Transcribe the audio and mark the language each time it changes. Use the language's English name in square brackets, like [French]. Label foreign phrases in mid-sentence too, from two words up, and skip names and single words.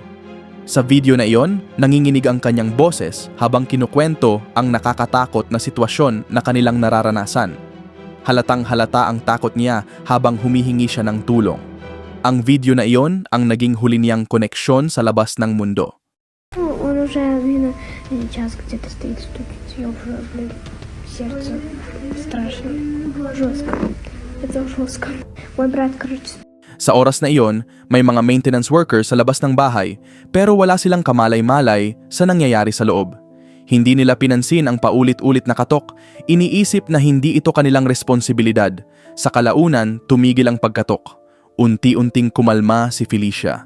[Filipino] Sa video na iyon, nanginginig ang kanyang boses habang kinukwento ang nakakatakot na sitwasyon na kanilang nararanasan. Halatang halata ang takot niya habang humihingi siya ng tulong. Ang video na iyon ang naging huli niyang koneksyon sa labas ng mundo. [Russian] Он уже, час где-то стоит, стучится, я уже, сердце страшно, жестко, это жестко. Мой брат, [Filipino] Sa oras na iyon, may mga [English] maintenance workers [Filipino] sa labas ng bahay pero wala silang kamalay-malay sa nangyayari sa loob. Hindi nila pinansin ang paulit-ulit na katok, iniisip na hindi ito kanilang responsibilidad. Sa kalaunan, tumigil ang pagkatok. Unti-unting kumalma si Felicia.